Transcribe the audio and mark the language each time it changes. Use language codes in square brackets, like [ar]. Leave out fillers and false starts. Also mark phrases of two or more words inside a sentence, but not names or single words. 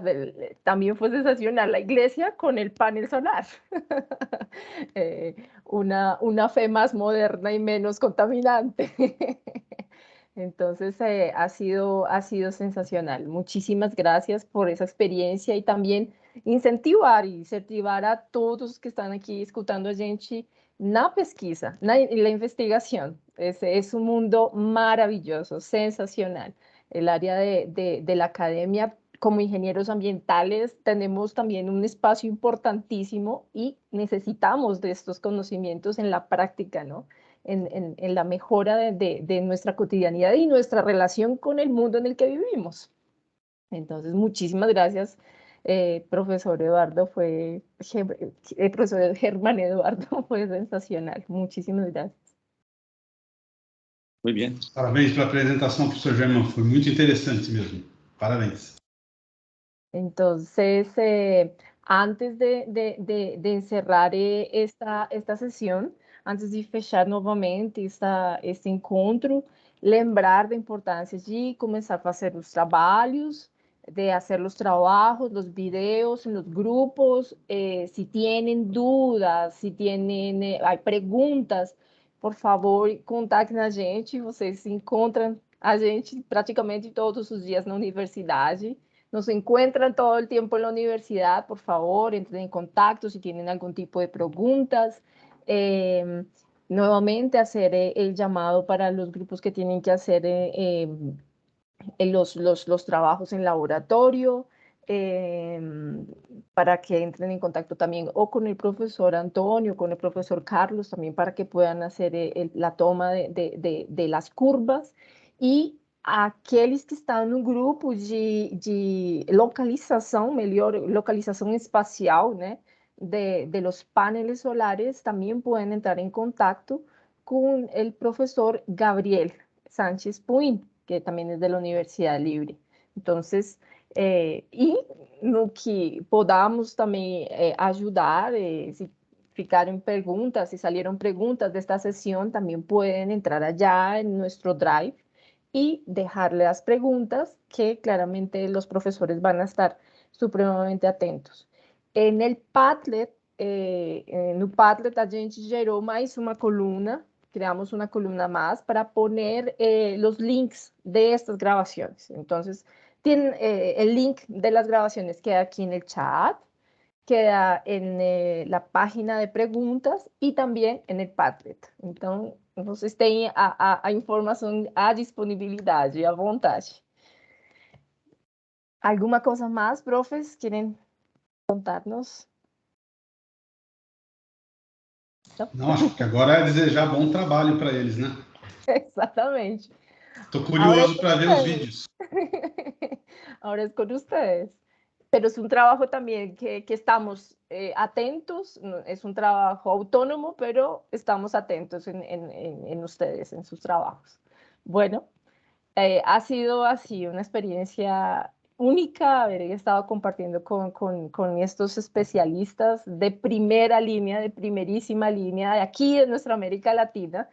[es] También fue sensacional la iglesia con el panel solar. Una fe más moderna y menos contaminante. Entonces, ha sido sensacional. Muchísimas gracias por esa experiencia y también incentivar a todos que [pt] estão aqui escutando a gente na pesquisa, na [es] investigación. Es un mundo maravilloso, sensacional. El área de la academia, como ingenieros ambientales, tenemos también un espacio importantísimo y necesitamos de estos conocimientos en la práctica, ¿no? En la mejora de nuestra cotidianidad y nuestra relación con el mundo en el que vivimos. Entonces, muchísimas gracias, profesor Eduardo, profesor Germán Eduardo, fue sensacional. Muchísimas gracias. Muy bien. [pt] Parabéns pela apresentação, professor Germán, foi muito interessante mesmo. Parabéns. [es] Entonces, antes de encerrar esta sesión, [pt] antes de fechar novamente este encontro, lembrar da importância de começar a fazer os trabalhos, [es] de hacer los trabajos, los videos en los grupos. Si tienen dudas, si tienen, hay preguntas, por favor, [pt] contactem a gente. Vocês encontram a gente praticamente todos os dias na universidade. [es] Nos encuentran todo el tiempo en la universidad. Por favor, entren en contacto si tienen algún tipo de preguntas. Nuevamente hacer el llamado para los grupos que tienen que hacer los trabajos en laboratorio, para que entren en contacto también o con el profesor Antonio, con el profesor Carlos, también para que puedan hacer la toma de las curvas. [pt] E aqueles que estão no grupo de localização, melhor localização espacial, né, [es] de los paneles solares, [pt] também podem entrar em contato com o professor Gabriel Sánchez Puin, que também é da Universidade Libre. Então, e no que podamos também ajudar, se ficaram perguntas, [es] se salieron preguntas [pt] desta sessão, também podem entrar [es] allá [pt] em nosso Drive [es] y dejarle las preguntas que claramente los profesores van a estar supremamente atentos. En el Padlet, [pt] no Padlet a gente gerou mais uma columna, [es] creamos una columna más para poner los links de estas grabaciones. Entonces, tienen el link de las grabaciones queda aquí en el chat, queda en la página de preguntas y también en el Padlet. [pt] Então, vocês têm a informação à disponibilidade, à vontade. Alguma coisa mais, profs, querem contar-nos? Não, acho que agora é desejar bom trabalho para eles, né? Exatamente. Estou curioso para ver os vídeos. [es] Ahora es con ustedes. Pero es un trabajo también que estamos atentos, es un trabajo autónomo, pero estamos atentos en ustedes, en sus trabajos. Bueno, ha sido así una experiencia única haber estado compartiendo con estos especialistas de primera línea, de primerísima línea, de aquí de nuestra América Latina.